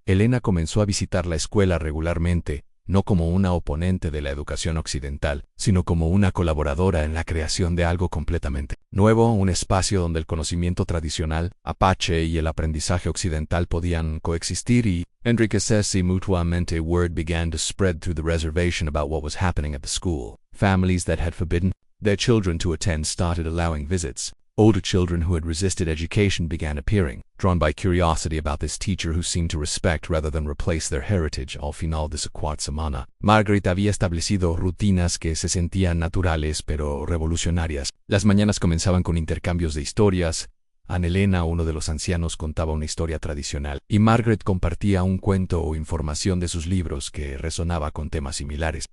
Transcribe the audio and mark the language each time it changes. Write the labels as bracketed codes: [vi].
[es] Elena comenzó a visitar la escuela regularmente, no como una oponente de la educación occidental, sino como una colaboradora en la creación de algo completamente nuevo, un espacio donde el conocimiento tradicional, apache y el aprendizaje occidental podían coexistir y enriquecerse mutuamente. [en] Word began to spread through the reservation about what was happening at the school. Families that had forbidden their children to attend started allowing visits. Older children who had resisted education began appearing, drawn by curiosity about this teacher who seemed to respect rather than replace their heritage. [es] Al final de su cuarta semana, Margaret había establecido rutinas que se sentían naturales pero revolucionarias. Las mañanas comenzaban con intercambios de historias. Elena, uno de los ancianos, contaba una historia tradicional, y Margaret compartía un cuento o información de sus libros que resonaba con temas similares.